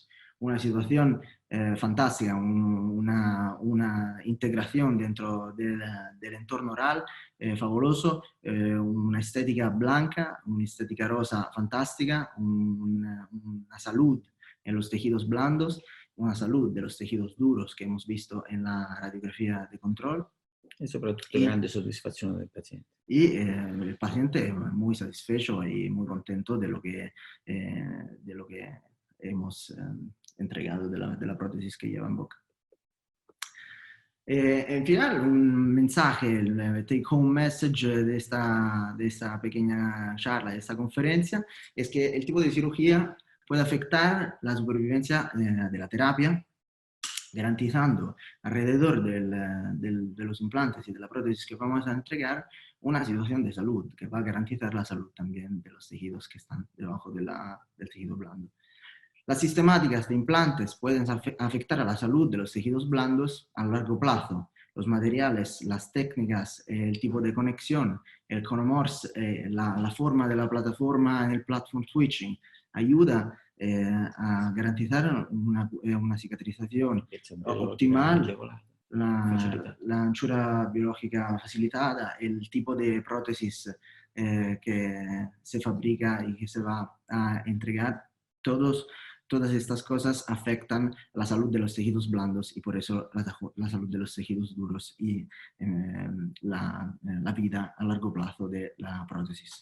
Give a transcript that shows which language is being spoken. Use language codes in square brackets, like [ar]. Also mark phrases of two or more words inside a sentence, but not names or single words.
[es] Una situación fantástica, una integración dentro del entorno oral fabuloso, una estética blanca, una estética rosa fantástica, una salud en los tejidos blandos, una salud de los tejidos duros que hemos visto en la radiografía de control. [it] Y soprattutto grande soddisfazione del paziente. [es] Y el paciente es muy satisfecho y muy contento de lo que hemos entregado de la prótesis que lleva en boca. En final, un mensaje, el [en] take-home message [es] de esta pequeña charla, de esta conferencia, es que el tipo de cirugía puede afectar la supervivencia de la terapia, garantizando alrededor de los implantes y de la prótesis que vamos a entregar una situación de salud que va a garantizar la salud también de los tejidos que están debajo del tejido blando. Las sistemáticas de implantes pueden afectar a la salud de los tejidos blandos a largo plazo. Los materiales, las técnicas, el tipo de conexión, el conomorse, la forma de la plataforma en el [en] platform switching, [es] ayuda a garantizar una cicatrización optimal, la anchura biológica facilitada, el tipo de prótesis que se fabrica y que se va a entregar, todas estas cosas afectan la salud de los tejidos blandos y por eso la salud de los tejidos duros y la vida a largo plazo de la prótesis.